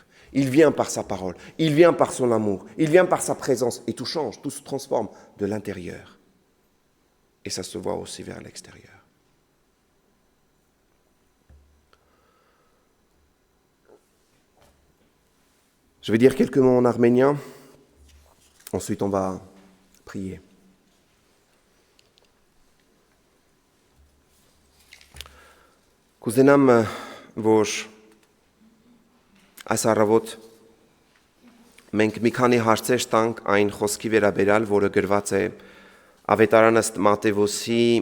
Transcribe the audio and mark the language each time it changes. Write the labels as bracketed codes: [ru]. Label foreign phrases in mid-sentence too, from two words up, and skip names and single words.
[fr] Il vient par sa parole, il vient par son amour, il vient par sa présence et tout change, tout se transforme de l'intérieur. Et ça se voit aussi vers l'extérieur. Je vais dire quelques mots en arménien, ensuite on va prier. [hy] Կուզենամ, որ այս առավոտ մենք մի քանի հարցեր տանք այն խոսքի վերաբերյալ, որը գրված է Ավետարան ըստ Մատթեոսի